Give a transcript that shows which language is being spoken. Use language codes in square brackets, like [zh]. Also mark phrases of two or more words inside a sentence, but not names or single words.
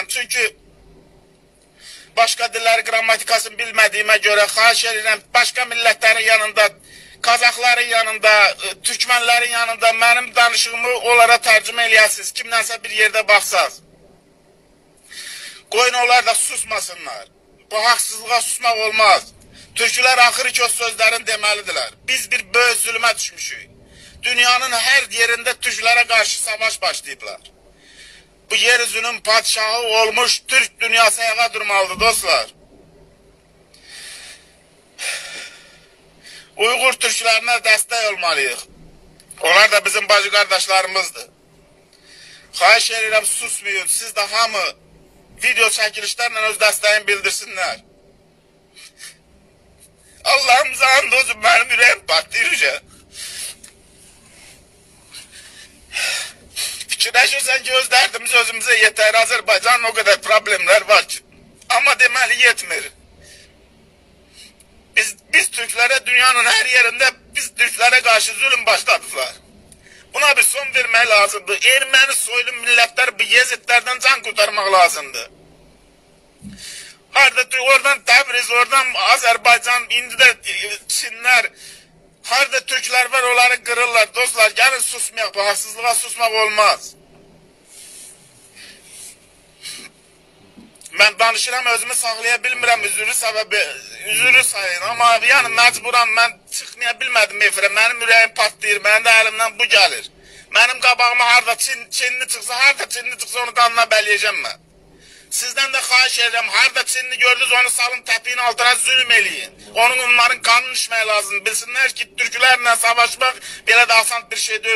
[az] Çünkü başka diller qrammatikasını bilmədiyimə görə xahiş edirəm, başka millətlərin yanında, Kazakların yanında, Türkmenlerin yanında benim danışığımı onlara tərcümə eləyəsiniz. Kimdənsə bir yerde baxsaz. Qoyun onlar da susmasınlar. Bu haksızlığa susmaq olmaz. Türklər axırı ki o sözlərin deməlidirlər. Biz bir böyük zulümə düşmüşük. [tr] Dünyanın her yerinde Türklere karşı savaş başlayıblar. [az] Bu yeryüzünün padşahı olmuş Türk dünyası ayağa durmalıdır dostlar. [tr] Uygur Türklerine destek olmalıyıq. Onlar da bizim bacı kardeşlerimizdir. [az] Xahiş edirəm, susmayın. Siz de hamı video çəkilişlərlə öz dəstəyini bildirsinlər. Allah'ımıza and olsun, benim ürəyim partlayır. Fikirləşirsən ki, öz dərdimiz özümüze yeter. [tr] Azerbaycan'ın o kadar problemler var ki. [az] Ama deməli yetmir. [tr] Biz Türklere dünyanın her yerinde biz Türklere karşı zulüm başladılar. [az] Buna bir son vermək lazımdı. Erməni soylu milletler bu Yezidlerden can kurtarmak lazımdı. Harada oradan Təbriz, oradan Azerbaycan, indi de Çinler, harada Türkler var onları kırırlar. Dostlar gelin susmayaq, bu haksızlığa susmak olmaz. Ben danışıram, özümü saxlaya bilmirəm, üzürü sayın. Ama yani mecburam, ben çıxmaya bilmədim efirə. Mənim ürəyim patlayır, mənim də əlimdən bu gəlir. Mənim qabağıma harada Çinli çıxsa onu qanına bələyəcəm mən. Sizden de xahiş edirəm, harada Çinli gördünüz onu salın təpiyin altına zulüm eləyin. Onların qanını içmək lazım. Bilsinlər ki, Türklərlə savaşmaq belə də asan bir şey deyil.